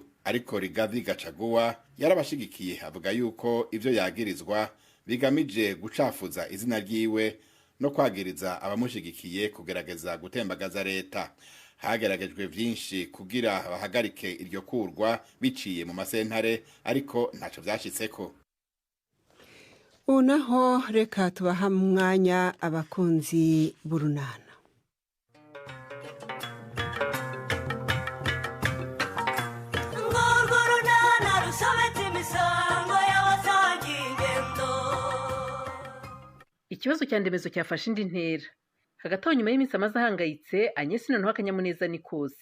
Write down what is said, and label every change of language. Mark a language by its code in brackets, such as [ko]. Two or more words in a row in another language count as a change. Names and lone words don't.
[rn] Ariko Rigathi Gachagua yarabashigikiye, avuga yuko ivyo yagirizwa bigamije gucafuza izina ryiwe no kwagiriza abamushigikiye kugerageza gutembagaza leta. Hageragejwe vyinshi kugira bahagarike iryo kurwa biciye mu masentare, ariko ntaco vyashitseko. [rw] Unaho reka tubaha mwanya abakunzi b'urunana. Urwo runana rusobe ikibazo cya Ndemezo cyafashe indi ntera. Hagati aho nyuma y'iminsi amaze ahangayitse, Agnes noneho akanyamuneza ni kose.